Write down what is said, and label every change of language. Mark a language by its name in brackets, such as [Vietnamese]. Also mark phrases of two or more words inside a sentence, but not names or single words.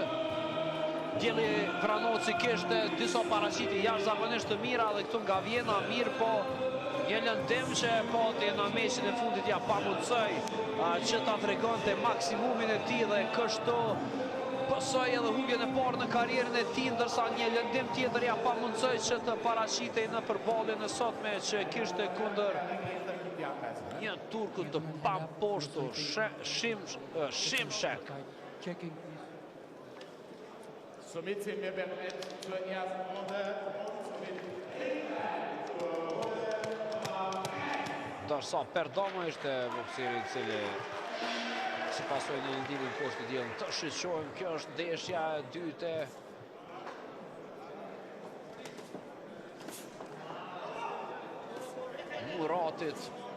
[Albanian] Dielli Vranoci kishte disa paraqitje jashtëzakonisht të mira dhe këtu nga Vjena, mirë po një lëndim që pati në mesin e fundit ja pamundsoi që ta tregonte maksimumin e tij dhe kështu pësoj edhe humbjen e parë në karrierën e tij, ndërsa një lëndim tjetër ja pamundsoi që të paraqitej në përballjen e sotme që kishte kundër një turku të pamposhtur, Şimşek. [German] Somit sind wir bereit zur ersten Runde. [Albanian] Ndërsa Perdomo ishte bokseri i cili si pasojë një lëndimi poshtë të diellin. Të shiqojmë, kjo është ndeshja e dytë e Muratit.